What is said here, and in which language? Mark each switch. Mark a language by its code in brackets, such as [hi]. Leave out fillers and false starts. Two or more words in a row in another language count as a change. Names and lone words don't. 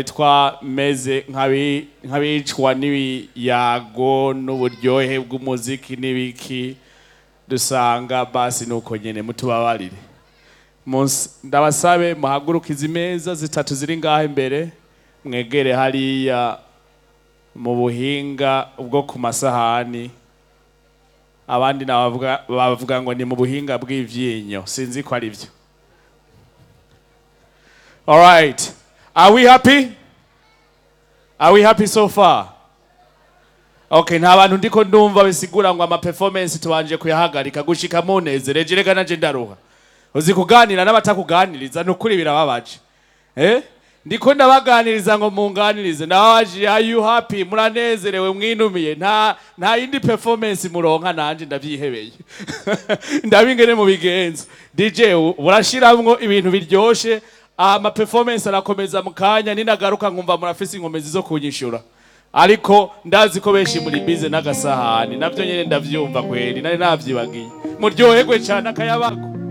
[rn] twameze nk'abicwa n'ibiyago n'uburyohe bw'umuziki n'ibiki dusanga basi nuko nyene mutubabarire ndabasabe muhaguruka izi meza zitatu ziri ngaho imbere mwegere hariya mu buhinga bwo ku masahani abandi bavuga ngo ni mu buhinga bw'ivyinyo sinzi ko ari byo [en] all right. Are we happy? Are we happy so far? [rn] Okay, nta bantu ndiko ndumva bisigura ngo ama performance tubanje kuyahagarika gushika munezere rega nanje ndaruha. Uzi kuganira n'abatakuganiriza nukuri birababaje. Ndiko ndabaganiriza ngo munganirize nawaje [en] are you happy [rn] muranezerewe mwinumiye nta yindi performance muronka nanje ndavyihebeye. Ndabingene mu bigenzo. DJ urashiramwo ibintu biryoshe ama performance arakomeza mukanya ninagaruka nkumva murafise inkomezi zo kunyishura ariko ndazi ko benshi muri bize n'agasahani navyo nyene ndavyumva kweri nari navyibagiye muryoherwe cyane akayabako